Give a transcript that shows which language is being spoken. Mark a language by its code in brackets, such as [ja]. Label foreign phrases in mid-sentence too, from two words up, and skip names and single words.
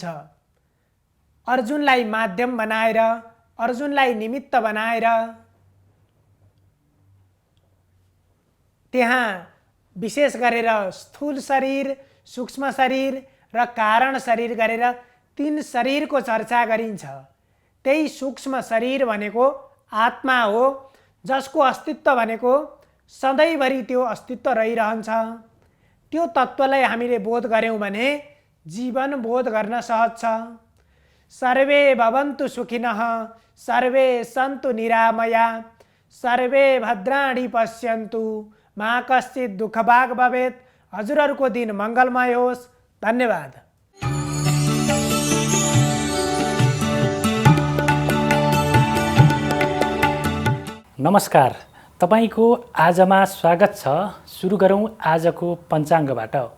[ne] अर्जुनलाई माध्यम बनाएर, अर्जुनलाई निमित्त बनाएर त्यहाँ विशेष गरेर स्थूल शरीर, सूक्ष्म शरीर र कारण शरीर गरेर 3 शरीरको चर्चा गरिन्छ। त्यही सूक्ष्म शरीर भनेको आत्मा हो, जसको अस्तित्व भनेको सधैँभरि त्यो अस्तित्व रहिरहन्छ। त्यो तत्त्वलाई हामीले बोध गर्यौं भने जीवन बोध गर्न सहज छ। [sa] सर्वे भवन्तु सुखिनः, सर्वे सन्तु निरामया, सर्वे भद्राणि पश्यन्तु, मा कश्चित् दुःखभाग् भवेत्। [ne] हजुरहरूको दिन मङ्गलमय होस्। धन्यवाद। नमस्कार, तपाईको आजमा स्वागत छ। सुरु गरौँ आजको पञ्चाङ्गबाट।